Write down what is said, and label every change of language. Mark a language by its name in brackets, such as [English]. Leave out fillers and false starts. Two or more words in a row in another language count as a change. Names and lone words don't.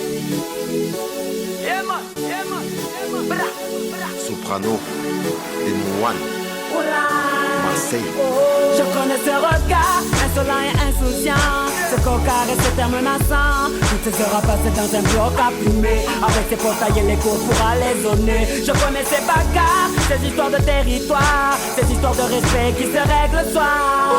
[English] Yeah man, yeah man, yeah man. Bra, bra. [French] Soprano, N1, Marseille. Je connais ce regard, insolent et insouciant, ce cocard et ce terme menaçant. Toutes ces heures passées dans un bloc à plumer, avec ses portails et les cours pour aller zoner. Je connais ces bagarres, ces histoires de territoire, ces histoires de respect qui se règlent le soir.